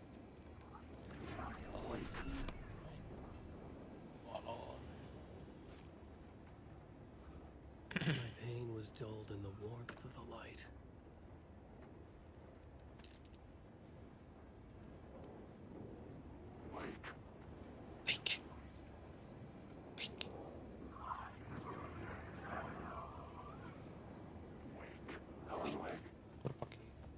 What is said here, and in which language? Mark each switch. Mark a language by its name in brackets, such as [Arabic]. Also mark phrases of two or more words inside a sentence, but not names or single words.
[Finnish] Valoon. [English] My pain was dulled in the warmth of the light. [Finnish] Eik. Eik. Turpa kiinni.